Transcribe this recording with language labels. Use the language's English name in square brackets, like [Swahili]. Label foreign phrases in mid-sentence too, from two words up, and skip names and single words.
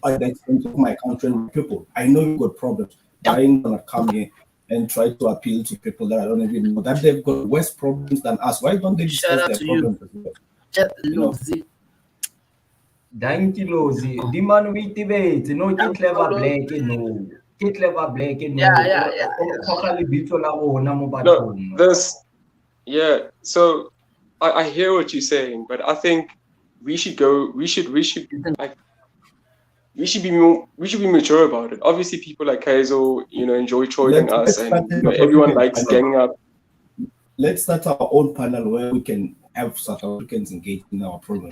[English] at the expense of my country and my people. I know you got problems, but I ain't gonna come here and try to appeal to people that I don't even know that they've got worse problems than us. Why don't they Shout discuss out their to you. problems as well? Just You know? Lozi. Dying kilos. The man we debate, no, [Tswana] ke clever black, [English] no. [Tswana] Ke clever black, [English] no. [Tswana] O goga lebitso la rona mo [English] No, [Tswana] bathong. [English] yeah. So I hear what you're saying, but I think we should go. We should like we should be mature about it. Obviously, people like Kaizo, enjoy trolling us, Let's and start our everyone own likes panel. ganging up. Let's start our own panel where we can have South Africans engaged in our problems.